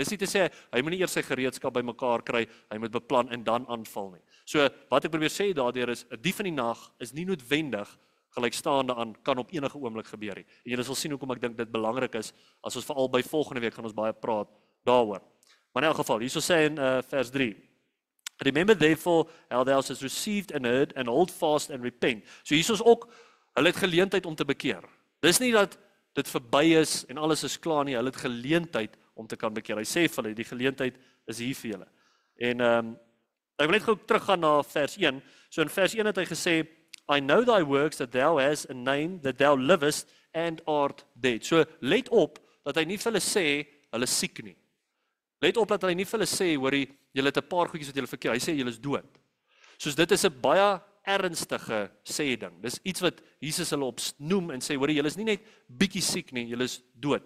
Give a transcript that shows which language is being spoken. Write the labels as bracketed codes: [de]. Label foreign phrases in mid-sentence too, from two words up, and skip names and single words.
[af] Dis nie te sê, hy moet nie eers sy gereedskap bymekaar kry, hy moet beplan en dan aanval nie. So, wat ek probeer sê daardeur is, 'n dief in die nag is nie noodwendig gelykstaande aan, kan op enige oomblik gebeur nie. En julle sal sien hoekom ek dink dit belangrik is, as ons veral by volgende week gaan ons baie praat daaroor. Maar in elk geval, hierso sê in vers 3, [en] Remember therefore how thou hast received and heard, and hold fast and repent. [af] So hierso is ook, hulle het geleentheid om te bekeer. Dis nie dat dit verby is en alles is klaar nie, hulle het geleentheid om te kan bekeer. Hy sê vir hulle, die geleentheid is hier vir julle. En ek wil net gou teruggaan na vers 1. So in vers 1 het hy gesê, [en] I know thy works, that thou hast a name, that thou livest and art dead. [af] So let op, dat hy nie vir hulle sê, hulle siek nie. Let op dat hy nie vir hulle sê, hoorie, julle het 'n paar goedjies wat julle verkeer. Hy sê, julle is dood. Soos dit is 'n baie ernstige sê ding. Dis iets wat Jesus hulle opnoem en sê, hoorie, julle is nie net bietjie siek nie, julle is dood.